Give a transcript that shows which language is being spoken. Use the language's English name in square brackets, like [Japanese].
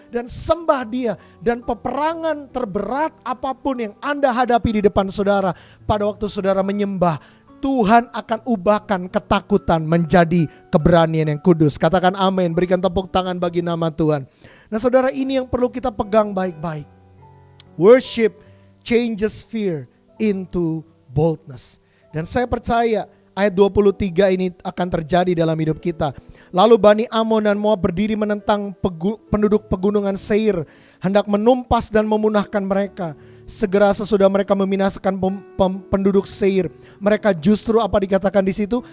[Indonesian] Dan sembah Dia. Dan peperangan terberat apapun yang Anda hadapi di depan saudara, pada waktu saudara menyembah, Tuhan akan ubahkan ketakutan menjadi keberanian yang kudus. Katakan amin, berikan tepuk tangan bagi nama Tuhan. Nah saudara, ini yang perlu kita pegang baik-baik. [English] Worship changes fear into boldness. [Indonesian] Dan saya percaya ayat 23 ini akan terjadi dalam hidup kita. Lalu Bani Amon dan Moab berdiri menentang penduduk pegunungan Seir, hendak menumpas dan memunahkan mereka. Segera sesudah mereka membinasakan penduduk Seir, mereka justru apa dikatakan di situ?